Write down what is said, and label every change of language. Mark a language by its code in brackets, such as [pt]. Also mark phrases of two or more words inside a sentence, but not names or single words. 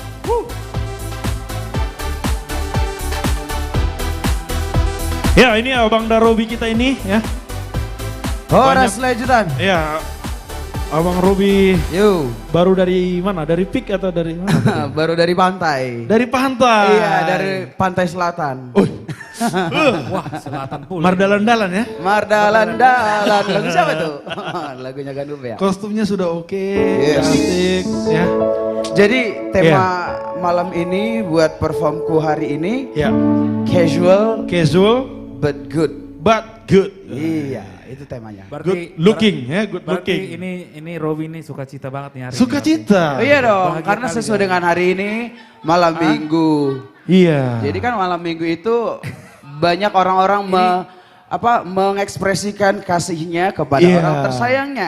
[id] Ya ini Abang Darobi kita ini ya. Horas lanjutan. Ya Abang Robi. Baru dari mana? Dari PIK atau dari mana? Baru dari pantai. Dari pantai. Iya dari pantai selatan. Wah selatan pula. Mardalan-dalan ya? Mardalan-dalan. Lagu siapa tuh? Lagunya Ganube ya. Kostumnya sudah oke, cantik ya. Jadi tema malam ini buat performku hari ini [en] casual but good. But good. [id] Iya, itu temanya. Berarti, [en] good looking ya, good [id] berarti looking. ini Robi ini sukacita banget nih hari Sukacita. Iya dong, Bahagia karena kali sesuai ya. dengan hari ini malam minggu. Iya. Jadi kan malam minggu itu banyak orang-orang mengekspresikan kasihnya kepada orang tersayangnya.